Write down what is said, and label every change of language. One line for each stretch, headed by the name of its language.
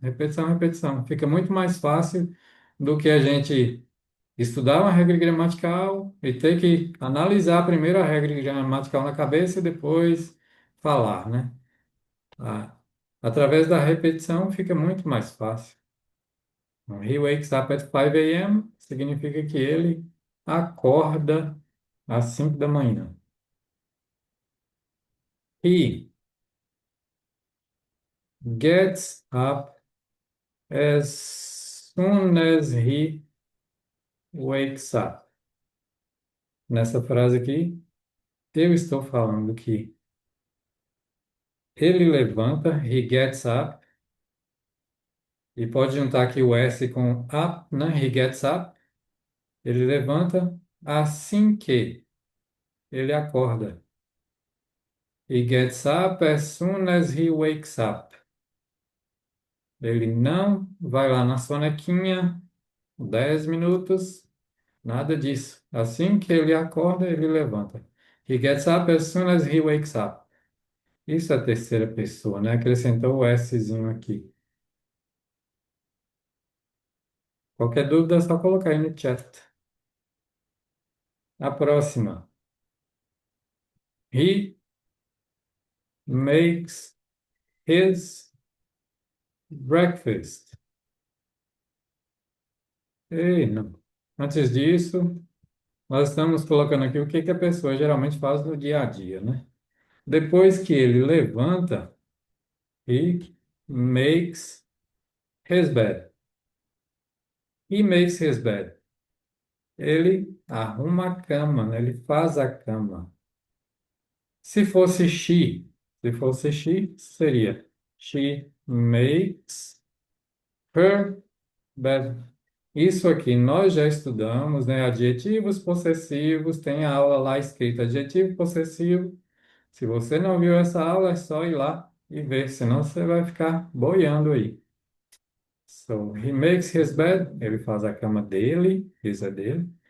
Portuguese: Repetição, repetição. Fica muito mais fácil do que a gente estudar uma regra gramatical e ter que analisar primeiro a regra gramatical na cabeça e depois falar, né? Ah, através da repetição fica muito mais fácil. Então,
English: he wakes up at 5 a.m.
Portuguese: significa que ele acorda às 5 da manhã.
English: He gets up as soon as he wakes up.
Portuguese: Nessa frase aqui, eu estou falando que ele levanta,
English: he gets up,
Portuguese: e pode juntar aqui o S com up, né?
English: He gets up.
Portuguese: Ele levanta assim que ele acorda.
English: He gets up as soon as he wakes up.
Portuguese: Ele não vai lá na sonequinha, 10 minutos, nada disso. Assim que ele acorda, ele levanta.
English: He gets up as soon as he wakes up.
Portuguese: Isso é a terceira pessoa, né? Acrescentou o Szinho aqui. Qualquer dúvida é só colocar aí no chat. A próxima.
English: He makes his breakfast.
Portuguese: Ei, não. Antes disso, nós estamos colocando aqui o que que a pessoa geralmente faz no dia a dia, né? Depois que ele levanta,
English: he makes his bed. He makes his bed.
Portuguese: Ele arruma a cama, né? Ele faz a cama. Se fosse she, seria
English: she makes her bed.
Portuguese: Isso aqui nós já estudamos, né? Adjetivos possessivos, tem a aula lá escrita adjetivo possessivo. Se você não viu essa aula, é só ir lá e ver, senão você vai ficar boiando aí.
English: So, he makes his bed.
Portuguese: Ele faz a cama dele. His é dele.